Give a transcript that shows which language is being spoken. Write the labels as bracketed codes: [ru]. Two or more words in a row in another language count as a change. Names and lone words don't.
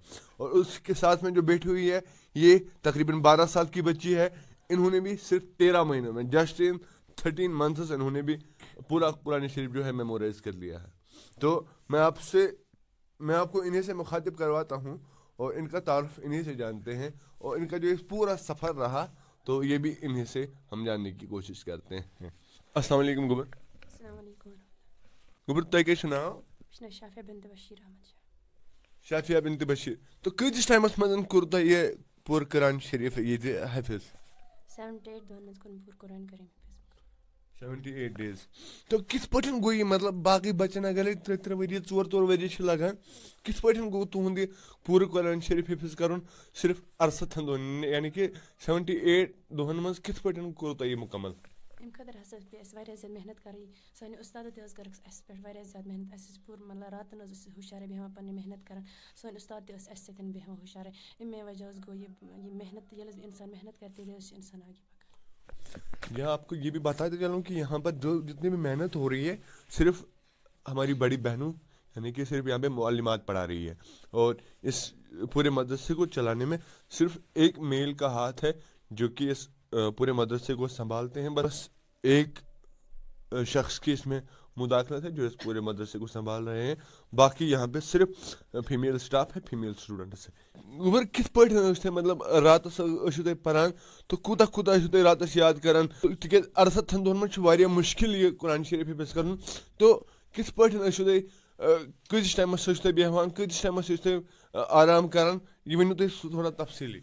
[ur] اور اس کے ساتھ میں جو بیٹھی ہوئی ہے، یہ تقریباً 12 سال کی بچی ہے، انہوں نے بھی صرف 13 مہینوں میں، [en] just in 13 months, [ur] انہوں نے بھی پورا قرآن شریف جو ہے میمورائز کر لیا ہے۔ تو میں آپ کو انہیں سے مخاطب کرواتا ہوں، اور ان کا تعارف انہیں سے جانتے ہیں، اور ان کا جو پورا سفر رہا تو یہ بھی انہیں سے ہم جاننے کی کوشش کرتے ہیں۔ [ar] السلام علیکم [ks] گبر۔ [ar] السلام علیکم۔ [ks] گبر تۄہہِ کیٛاہ چھُ ناو؟ شافیہ بنت بشیر احمد شافیہ بنت بشیر۔ تو کۭتِس ٹایمس منٛز کوٚر تۄہہِ یہِ پوٗرٕ قرآن شریٖف ییٚتہِ حٲفظ؟ 78 دۄہن منٛز کوٚر پوٗرٕ قرآن کریم حفظ۔ 78 ڈیز۔ تو کِتھ پٲٹھۍ گوٚو یہِ، مطلب باقٕے بچن اگرے 3 ؤری 4 ؤری چھِ لگان، کِتھ پٲٹھۍ گوٚو تُہُنٛد یہِ پوٗرٕ قرآن شریٖف حفظ کرُن صرف 68 دۄہن، یعنی کہ 78 دۄہن منٛز کِتھ پٲٹھۍ کوٚر تۄہہِ یہِ مُکمل؟ امہِ خٲطرٕ ہسا پیٚیہِ اَسہِ واریاہ زیادٕ محنت کَرٕنۍ۔ سانہِ اُستادو تہِ حظ کٔرٕکھ اَسہِ پٮ۪ٹھ واریاہ زیادٕ محنت۔ اَسہِ ٲسۍ پوٗرٕ مطلب راتن حظ ٲسۍ ہُشارے بیٚہوان پنٕنہِ محنت کران۔ سٲنۍ اُستاد تہِ ٲسۍ اَسہِ سۭتۍ بیٚہوان ہُشارے۔ اَمے وجہ حظ گوٚو یہِ محنت، ییٚلہِ حظ اِنسان محنت کرِ تیٚلہِ حظ چھُ اِنسان آگے پکان۔ [ur] یہاں آپ کو یہ بھی بتاتے چلوں کہ یہاں پر جو جتنی بھی محنت ہو رہی ہے، صرف ہماری بڑی بہنوں، یعنی کہ صرف یہاں پہ معلمات پڑھا رہی ہے، اور اس پورے مدرسے کو چلانے میں صرف ایک میل کا ہاتھ ہے جو کہ اس پورے مدرسے کو سنبھالتے ہیں۔ بس ایک شخص کی اس میں مداخلت ہے جو اس پورے مدرسے کو سنبھال رہے ہیں، باقی یہاں پہ صرف [en] female staff [ur] ہے، [en] female students [ur] ہے۔ [ks] گوبر کِتھ پٲٹھۍ مطلب راتس ٲسِو تُہۍ پران تو کوٗتاہ ٲسِو تُہۍ راتس یاد کران؟ تِکیٛازِ 68 دۄہن منٛز چھُ واریاہ مُشکل یہ قرآن شریٖف حفظ کرُن۔ تو کِتھ پٲٹھۍ ٲسِو تُہۍ، کۭتِس ٹایمس ٲسِو تُہۍ بیٚہوان، کۭتِس ٹایمس ٲسِو تُہۍ آرام کران؟ یہ ؤنِو تُہۍ تھوڑا تفصیٖلی۔